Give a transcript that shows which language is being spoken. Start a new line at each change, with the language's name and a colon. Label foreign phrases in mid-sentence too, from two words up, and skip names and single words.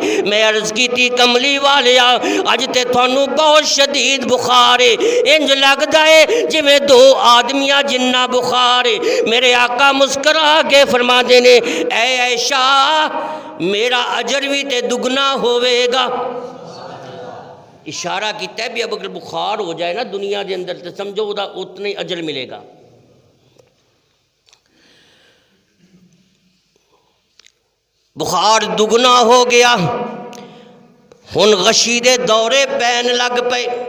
Punjabi: میں عرض کیتی کملی والیا اج تے تھانوں بہت شدید بخار ہے، انج لگدا ہے جویں دو آدمیاں جنہ بخار ہے۔ میرے آقا مسکرا کے فرما دینے اے عائشہ میرا اجر بھی تے دگنا ہوئے گا۔ اشارہ کیتا ہے بھی اب اگر بخار ہو جائے نا دنیا دے اندر تے سمجھو دا اتنا ہی اجر ملے گا۔ بخار دگنا ہو گیا، ہن غشی دے دورے پین لگ پے۔